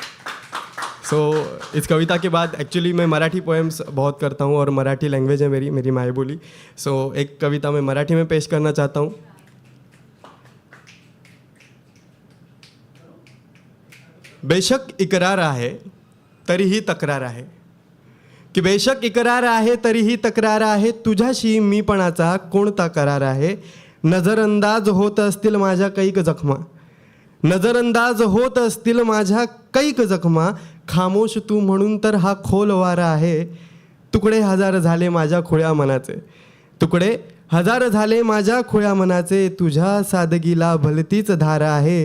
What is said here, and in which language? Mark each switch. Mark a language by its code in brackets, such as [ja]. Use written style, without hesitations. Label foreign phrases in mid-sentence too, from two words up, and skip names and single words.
[hi] इस कविता के बाद एक्चुअली मैं मराठी पोएम्स बहुत करता हूँ और मराठी लैंग्वेज है मेरी माई बोली। एक कविता मैं मराठी में पेश करना चाहता हूँ। [mr] बेशक इकरार आहे तरीही तक्रार आहे, की बेशक इकरार आहे तरीही तक्रार आहे, तुझ्याशी मीपणाचा कोणता करार आहे। नजरअंदाज होत असतील माझ्या कैक जखमा, नजरअंदाज होत असतील माझ्या कैक जखमा, खामोश तू म्हणून तर हा खोल वारा आहे। तुकडे हजार झाले माझ्या खुळ्या मनाचे, तुकडे हजार झाले माझ्या खुळ्या मनाचे, तुझ्या सादगीला भलतीच धार आहे।